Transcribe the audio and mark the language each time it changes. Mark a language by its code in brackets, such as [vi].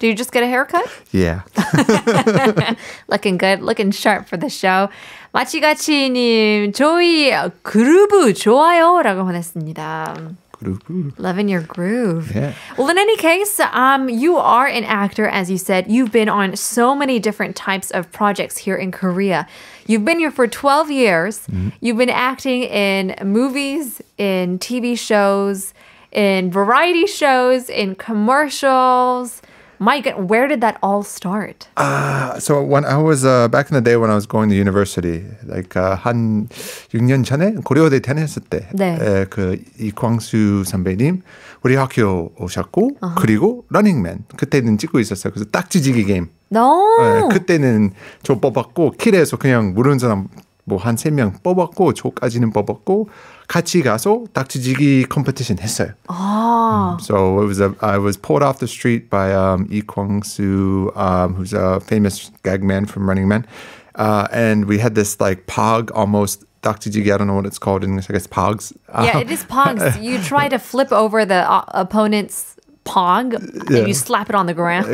[en] Did you just get a haircut? Yeah. Looking good, looking sharp for the show. [ko] 마치가치님, 조이 그루브 좋아요 라고 보냈습니다. [en] Loving your groove. Yeah. Well, in any case, you are an actor, as you said. You've been on so many different types of projects here in Korea. You've been here for 12 years. Mm-hmm. You've been acting in movies, in TV shows, in variety shows, in commercials. My God, where did that all start? So when I was back in the day when I was going to university, like [ko] 한 6년 전에 고려대 다녔을 때, 네. 그 이광수 선배님 우리 학교 오셨고 그리고 러닝맨 그때는 찍고 있었어요. 그래서 딱지지기 게임. [en] No. [ko] 네, 그때는 저 뽑았고 킬에서 그냥 모르는 사람 뭐 한 3명 뽑았고 저까지는 뽑았고 같이 가서 딱지지기 컴피티션 했어요. [en] So it was I was pulled off the street by Lee Kwang-soo, who's a famous gag man from Running Man. And we had this like pog almost 딱지지기, I don't know what it's called in English, I guess pogs. Yeah, it is pogs. You try to flip over the opponent's pog and you slap it on the ground.